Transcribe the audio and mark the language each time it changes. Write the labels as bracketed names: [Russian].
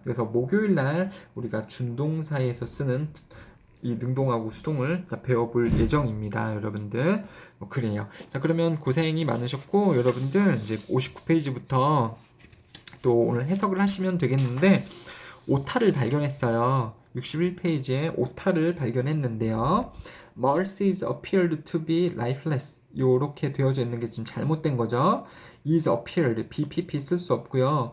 [Korean] 그래서 목요일 날 우리가 준동사에서 쓰는 이 능동하고 수동을 배워볼 예정입니다. 여러분들. 뭐 그래요. 자, 그러면 고생이 많으셨고, 여러분들 이제 59페이지부터 또 오늘 해석을 하시면 되겠는데, 오타를 발견했어요. 61페이지에 오타를 발견했는데요. [English] Mercies appeared to be lifeless. [Korean] 요렇게 되어져 있는 게 지금 잘못된 거죠. [English] is appeared, [Korean] bpp 쓸 수 없고요.